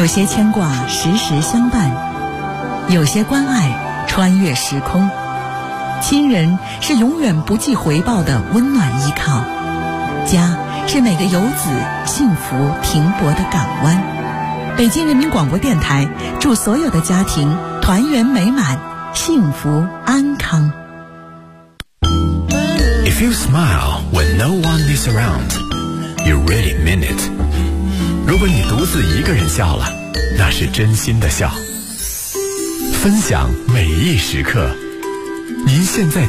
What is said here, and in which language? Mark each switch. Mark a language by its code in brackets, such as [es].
[zh] 有些牵挂时时相伴，有些关爱穿越时空，亲人是永远不计回报的温暖依靠，家是每个游子幸福停泊的港湾。北京人民广播电台祝所有的家庭团圆美满，幸福安康。 [en] If you smile when no one is around, you really mean it. [zh] 如果你独自一个人笑了，那是真心的笑。分享每一时刻，您现在听